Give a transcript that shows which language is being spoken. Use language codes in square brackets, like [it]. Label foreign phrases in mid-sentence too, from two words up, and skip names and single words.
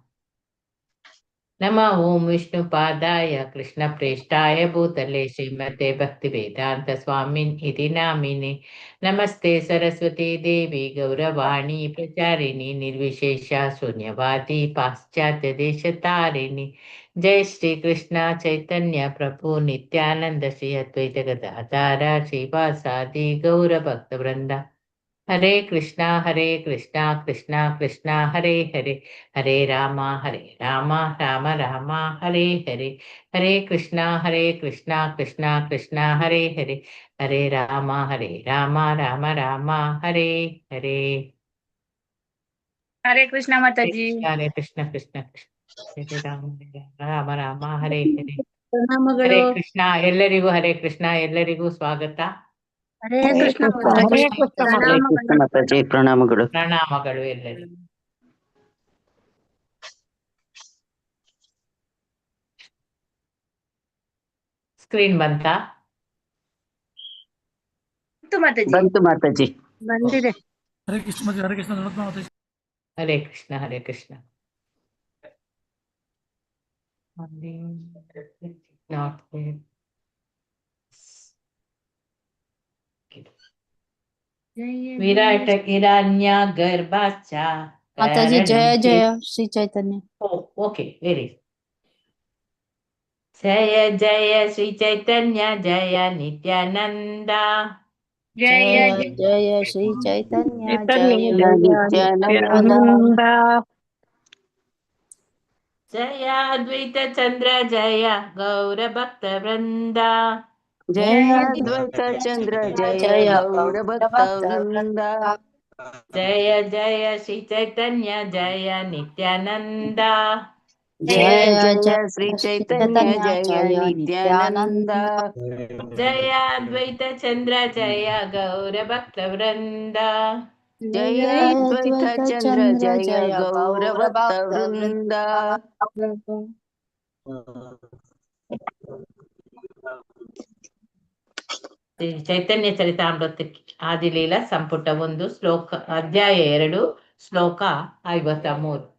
[sa] नमः ओं विष्णुपादाय कृष्णप्रेष्ठाय भूतले श्रीमते भक्तिवेदांत स्वामिन् इति नामिने नमस्ते सरस्वती देवी गौरवाणी प्रचारिणी निर्विशेषा शून्यवादी पाश्चात्य देशतारिणी जय श्री कृष्ण चैतन्य प्रभु नित्यानंद श्री अद्वैत गदाधर श्रीवासादि गौर भक्त वृंदा हरे कृष्णा कृष्णा कृष्णा हरे हरे हरे रामा राम राम हरे हरे हरे कृष्णा कृष्णा कृष्णा हरे हरे हरे राम राम राम हरे हरे [hi] हरे कृष्णा माता जी। [sa] हरे कृष्ण कृष्ण कृष्ण हरे राम राम हरे हरे [kn] ಪ್ರಣಾಮಗಳು. ಹರೇ ಕೃಷ್ಣ ಎಲ್ಲರಿಗೂ ಹರೇ ಕೃಷ್ಣ ಎಲ್ಲರಿಗೂ ಸ್ವಾಗತ. ಹರೇ ಕೃಷ್ಣ ಮಾತಾಜಿ ಪ್ರಣಾಮಗಳು. ಪ್ರಣಾಮಗಳು ಎಲ್ಲರಿಗೂ. ಸ್ಕ್ರೀನ್ ಬಂತಾ? ಬಂತು ಮಾತಾಜಿ. ಬಂದಿದೆ. ಹರೇ ಕೃಷ್ಣ ಹರೇ ಕೃಷ್ಣ ಮಾತಾಜಿ. ಹರೇ ಕೃಷ್ಣ ಹರೇ ಕೃಷ್ಣ. [sa] ವಿರಾಟ ಹಿರಣ್ಯ ಗರ್ಭಾಶ್ಚ माताजी जय जय श्री चैतन्य. [en] okay very [sa] जय जय श्री चैतन्य जय नित्यानंद जय जय श्री चैतन्य जय ನಿತ್ಯಾನಂದ जय अद्वैत चंद्र जय गौर भक्त वृंद ಜಯ ಅದ್ವೈತ ಚಂದ್ರ ಜಯ ಗೌರ ಭಕ್ತ ವೃಂದ जय जय श्री चैतन्य जय नित्यानंद ಜಯ ಜಯ ಶ್ರೀ ಚೈತನ್ಯ ಜಯ ನಿತ್ಯಾನಂದ जय अद्वैत चंद्र जय गौर भक्त वृंद ಜಯ ಅದ್ವೈತ ಚಂದ್ರ ಜಯ ಗೌರ ಭಕ್ತ ವೃಂದ [kn] ಚೈತನ್ಯ ಚರಿತಾಮೃತ ಆದಿಲೀಲ ಸಂಪುಟ 1 ಶ್ಲೋಕ ಅಧ್ಯಾಯ 2 ಶ್ಲೋಕ 53.